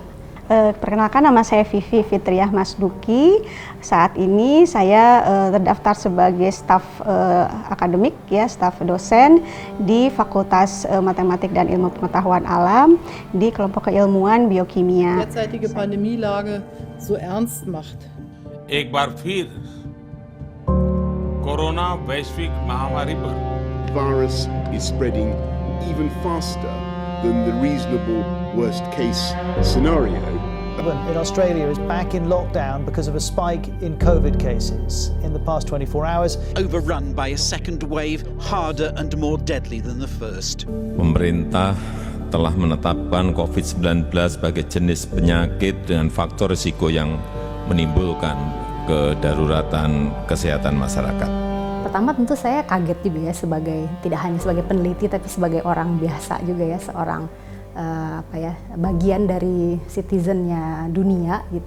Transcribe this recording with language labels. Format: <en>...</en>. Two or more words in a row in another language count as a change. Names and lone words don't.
<id>Perkenalkan, nama saya Vivi Fitriah Masduki. Saat ini saya terdaftar sebagai staf akademik, staf dosen di Fakultas Matematik dan Ilmu Pengetahuan Alam di kelompok keilmuan biokimia.</id> <de>Derzeitige Pandemielage so ernst macht.</de> <hi>एक बार फिर कोरोना वैश्विक महामारी पर</hi> <en>virus is spreading even faster than the reasonable worst case scenario. In Australia is back in lockdown because of a spike in COVID cases in the past 24 hours. Overrun by a second wave harder and more deadly than the first.</en> <id>Pemerintah telah menetapkan COVID-19 sebagai jenis penyakit dengan faktor risiko yang menimbulkan kedaruratan kesehatan masyarakat. Pertama tentu saya kaget juga ya, tidak hanya sebagai peneliti tapi sebagai orang biasa juga ya, seorang bagian dari citizennya dunia gitu.</id>